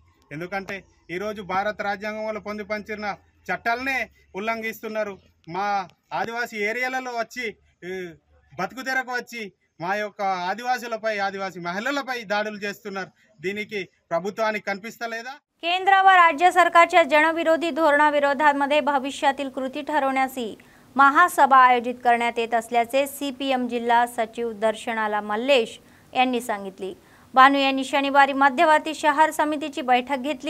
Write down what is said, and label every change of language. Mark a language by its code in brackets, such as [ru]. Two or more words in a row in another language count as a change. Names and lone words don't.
[te] ఎందుకంటే ఈరోజు భారత రాజ్యాంగంలో పొందుపరిచిన చట్టాలనే ఉల్లంఘిస్తున్నారు। మా ఆదివాసీ ఏరియాలలో వచ్చి బతుకు తెరకు వచ్చి మా యొక్క ఆదివాసీ మహిళలపై దాడులు చేస్తున్నారు। దీనికి ప్రభుత్వానికి కనిపిస్తలేదా? [mr] केंद्र व राज्य सरकारच्या जनविरोधी धोरणाविरोधामध्ये भविष्यातील कृती ठरवण्याची महासभा आयोजित करण्यात येत असल्याचे CPM जिल्हा सचिव दर्शनाला मल्लेश यांनी सांगितले। भानू यांनी शनिवारी मध्यवर्ती शहर समितीची बैठक घेतली।